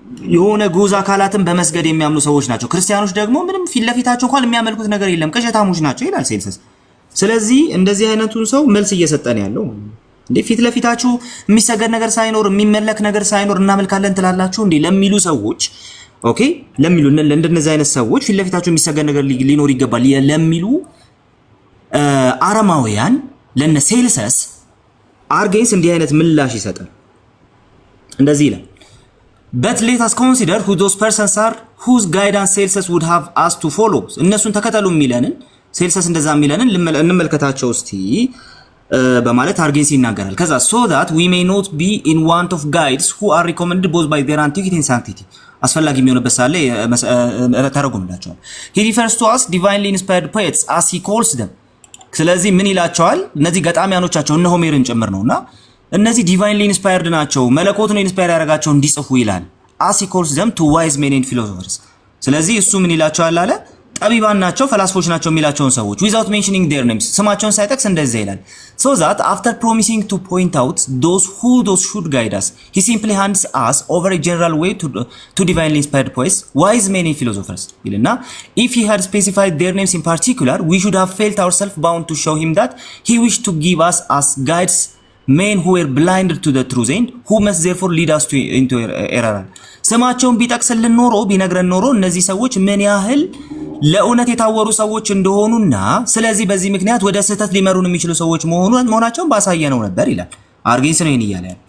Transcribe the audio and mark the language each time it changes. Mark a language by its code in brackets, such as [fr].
[am] የሆነ ጉዝ አካላትን በመስገድ የሚያምኑ ሰዎች ናቸው። ክርስቲያኖች ደግሞ ምንም ፊት ለፊታቸው እንኳን የሚያመልኩት ነገር የለም፣ ቅዠታሞች ናቸው ይላል ሴልሰስ። ስለዚህ እንደዚህ አይነቱን ሰው መልስ እየሰጠን ያለው እንዴ ፊት ለፊታችሁ የሚሰገድ ነገር ሳይኖር የሚመለክ ነገር ሳይኖር እናመልካለን ትላላችሁ እንዴ ለሚሉ ሰዎች ኦኬ፣ ለሚሉ እንደነዚህ አይነት ሰዎች ፊት ለፊታችሁ የሚሰገድ ነገር ሊኖር ይገባል ለሚሉ አረማውያን ለነ ሴልሰስ አርጌንስ እንዲህ አይነት ምላሽ ይሰጣል። እንደዚህ ይላል [en] But let us consider who those persons are whose guidance Celsus would have us to follow. [am] እነሱን ተከተሉ የሚለንን ሴልሰስ እንደዛ የሚለንን እንመልከታቸው እስቲ በማለት አርጌንስ ይናገራል። ከዛ [en] so that we may not be in want of guides who are recommended both by their antiquity and sanctity. [am] አስፈላጊ የሚሆንበት ሳለ ተረጉምላቸዋል። [en] He refers to us divinely inspired poets as he calls them. [am] ስለዚህ ምን ይላቸዋል? እነዚህ ገጣሚያኖቻቸው እነ ሆሜርን ጭምር ነውና እነዚህ ዲቫይንሊ ኢንስፓየርድ ናቸው፣ መለኮቱን ኢንስፓየር ያደረጋቸው እንዲጽፉ ይላል። [en] as he calls them to wise men and philosophers። [am] ስለዚህ እሱ ምን ይላቸዋል አለ? ጠቢባን ናቸው ፈላስፎች ናቸው የሚላቸውን ሰዎች [en] without mentioning their names [am] ስማቸውን ሳይጠቅስ እንደዚህ ይላል። [en] so that after promising to point out those should guide us he simply hands us over a general way to divinely inspired poets wise men and philosophers [am] ይልና [en] if he had specified their names in particular we should have felt ourselves bound to show him that he wished to give us as guides men who were blinded to the truth and who must therefore lead us into error [am] ስማቸውን ቢጠቅስልን ኖሮ ቢነግረን ኖሮ እነዚህ ሰዎች ምን ያህል ለእውነት የታወሩ ሰዎች እንደሆኑና ስለዚህ በዚህ ምክንያት ወደ ስህተት ሊመሩን የሚችሉ ሰዎች መሆናቸውን ባሳየነው ነበር ይላል። አርጌንስ ነው ይያለ